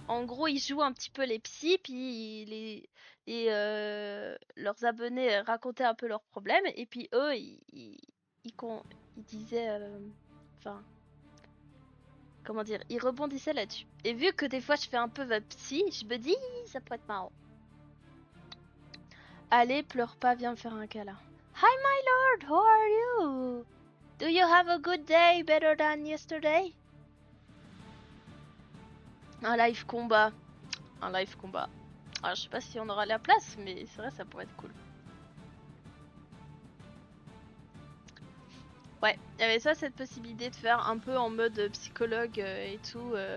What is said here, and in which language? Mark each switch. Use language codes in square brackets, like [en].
[fr] En gros, il joue un petit peu les psys, puis leurs abonnés racontaient un peu leurs problèmes, et puis eux, ils disaient, enfin, comment dire, ils rebondissaient là-dessus. Et vu que des fois je fais un peu votre psy, je me dis, ça peut être marrant. Allez, pleure pas, viens me faire un câlin. [en] Hi my lord, how are you? Do you have a good day better than yesterday? [fr] Un live combat. Un live combat. Alors je sais pas si on aura la place, mais c'est vrai ça pourrait être cool. Ouais, il y avait ça, cette possibilité de faire un peu en mode psychologue et tout.